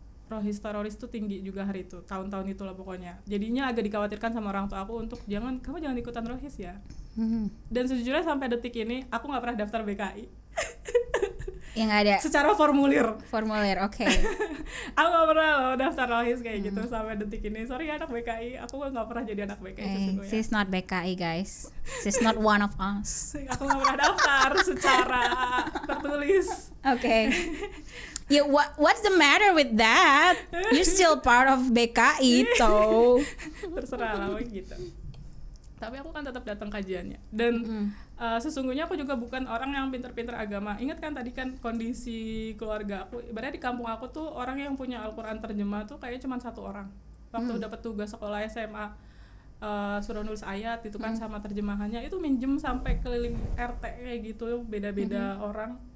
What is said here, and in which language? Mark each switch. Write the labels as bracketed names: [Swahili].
[Indonesian] Rohis teroris tuh tinggi juga hari itu, tahun-tahun itu lah pokoknya. Jadinya agak dikhawatirkan sama orang tua aku untuk kamu jangan ikutan rohis ya. Dan sejujurnya sampai detik ini aku nggak pernah daftar BKI. Yang ada secara formulir, oke. Aku nggak pernah loh daftar rohis kayak gitu sampai detik ini. Sorry anak BKI, aku nggak pernah jadi anak BKI sesungguhnya. [English] She's not BKI guys, she's not one of us. [Indonesian] Aku nggak pernah daftar secara tertulis. Oke. [English] Yeah, what's the matter with that? You're still part of BKI, toh. [Indonesian] Terserah lah gitu. Tapi aku kan tetap datang kajiannya. Dan sesungguhnya aku juga bukan orang yang pinter-pinter agama. Ingat kan tadi kan kondisi keluarga aku, ibaratnya di kampung aku tuh orang yang punya Al-Quran terjemah tuh kayaknya cuma 1 orang. Waktu dapat tugas sekolah SMA, suruh nulis ayat itu kan sama terjemahannya, itu minjem sampai keliling RT kayak gitu, beda-beda orang.